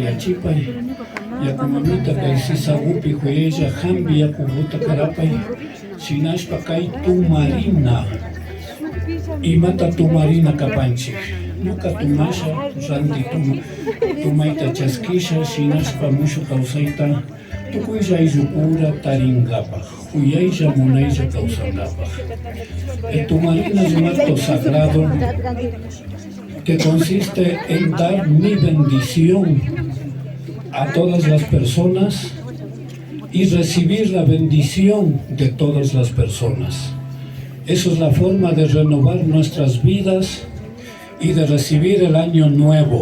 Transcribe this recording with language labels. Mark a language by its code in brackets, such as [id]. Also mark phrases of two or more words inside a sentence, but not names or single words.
[qu] punchayachipay, yakumamita kay sisagupi huyaylla hambi yakubuta karapay, Shinashpa kay tumarina. Imata tumarina kapanchik. Ñuka tumasha ranti tumayta chaskisha shinashpa mushu kawsayta tukuylla ayllukura taringapaj, uyaylla munaylla kawsangapaj. [es] El tumarina es un acto sagrado que consiste en dar mi bendición a todas las personas y recibir la bendición de todas las personas. Eso es la forma de renovar nuestras vidas y de recibir el año nuevo.